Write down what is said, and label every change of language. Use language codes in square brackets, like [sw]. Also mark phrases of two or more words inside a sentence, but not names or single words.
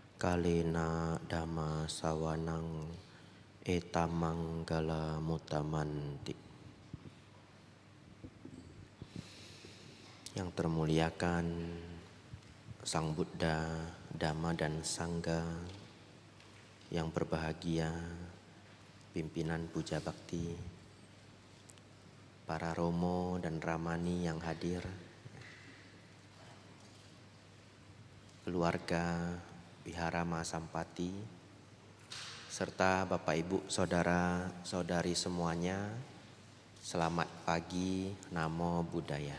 [pi] Kalena dhamma sawanang etamanggala mutamanti. [id] Yang termuliakan Sang Buddha, Dhamma dan Sangha, yang berbahagia pimpinan puja bakti, para romo dan ramani yang hadir, keluarga Wihara Mahasampati, serta Bapak Ibu Saudara Saudari semuanya, selamat pagi, [pi] Namo Buddhaya.